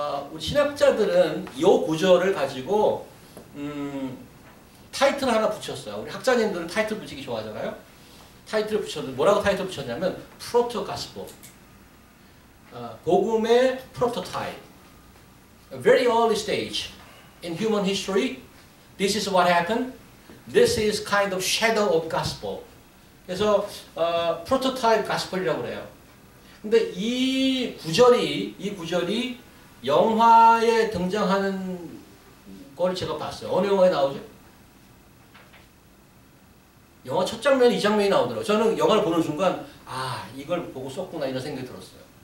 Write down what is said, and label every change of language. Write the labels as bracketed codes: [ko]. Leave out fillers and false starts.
[ko] 우리 신학자들은 이 구절을 가지고 타이틀 하나 붙였어요. 우리 학자님들은 타이틀 붙이기 좋아하잖아요. 타이틀을 붙였는데 뭐라고 타이틀 붙였냐면 프로토 가스포. 복음의 프로토타입. [en] A very early stage in human history. This is what happened. This is kind of shadow of gospel. [ko] 그래서 프로토타입 가스펠이라고 그래요. 근데 이 구절이 영화에 등장하는 걸 제가 봤어요. 어느 영화에 나오죠? 영화 첫 장면, 이 장면이 나오더라고요. 저는 영화를 보는 순간 아, 이걸 보고 썼구나 이런 생각이 들었어요.